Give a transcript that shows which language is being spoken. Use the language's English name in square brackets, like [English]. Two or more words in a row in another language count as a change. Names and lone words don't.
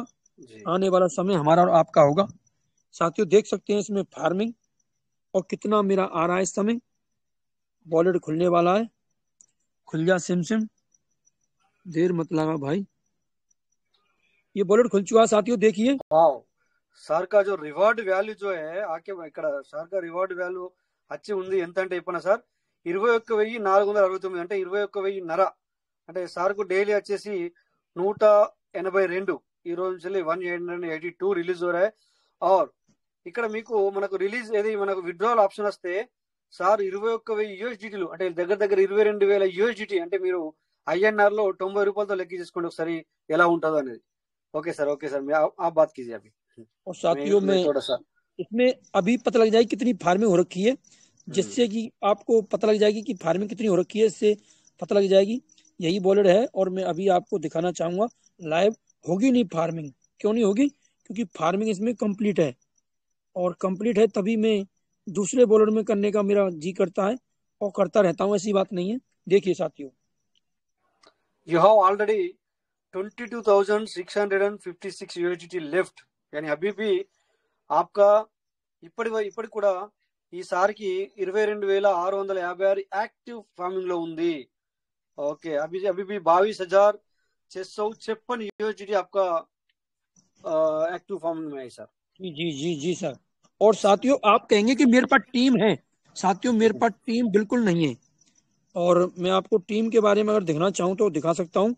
[Hindi] आने वाला समय हमारा और आपका होगा। साथियों देख सकते हैं इसमें फार्मिंग और कितना मेरा आ रहा है। इस समय वॉलेट खुलने वाला है, खुल जा सिम सिम, देर मत लगा भाई, ये वॉलेट खुल चुका है साथियों, देखिए। [Telugu] వావ్ [Hindi] सर का जो रिवार्ड वैल्यू जो है आके [Telugu] ఇక్కడ [Hindi] सर का रिवार्ड वैल्यू [Telugu] వచ్చి ఉంది ఎంత అంటే చెప్పనా సార్ 21,469 అంటే 21,000 అంటే సార్ కు డైలీ వచ్చేసి 182 ఈ రోజు నుంచి 182 రిలీజ్ [Hindi] हो रहा है। [Telugu] और ఇక్కడ మీకు మనకు రిలీజ్ ఏది మనకు [English] withdrawal option [Telugu] వస్తే సార్ 21,000 యూఎస్డిటీలు అంటే దగ్గర దగ్గర 22,000 యూఎస్డిటీ అంటే మీరు ఐఎన్ఆర్ లో 90 రూపాయలతో లెక్క చేసుకోండి ఒకసారి ఎలా ఉంటుందో అనేది। [Hindi] ओके सर मैं आप बात कीजिए अभी। और साथियों में थोड़ा सा इसमें अभी पता लग जाएगी कितनी फार्मिंग हो रखी है, जिससे कि आपको पता लग जाएगी कि फार्मिंग कितनी हो रखी है, इससे पता लग जाएगी। यही वॉलेट है और मैं अभी आपको दिखाना चाहूंगा। लाइव होगी नहीं फार्मिंग, क्यों नहीं होगी? क्योंकि फार्मिंग इसमें कंप्लीट है और कंप्लीट है तभी मैं दूसरे वॉलेट में करने का मेरा जी करता है और करता रहता हूँ, ऐसी बात नहीं है। देखिए साथियों, [English] you have already 22,656 USDT left, [Hindi] यानी अभी भी आपका [Telugu] ఇప్పటి కూడా ఈసారికి 22,656 యాక్టివ్ ఫార్మింగ్ లో ఉంది। [Hindi] ओके अभी अभी भी 22,656 यूएसडीटी आपका [English] active farming [Hindi] में है सर। जी जी जी जी सर। और साथियों आप कहेंगे कि मेरे पास टीम है, साथियों मेरे पास टीम बिल्कुल नहीं है। और मैं आपको टीम के बारे में अगर दिखाना चाहूँ तो दिखा सकता हूँ।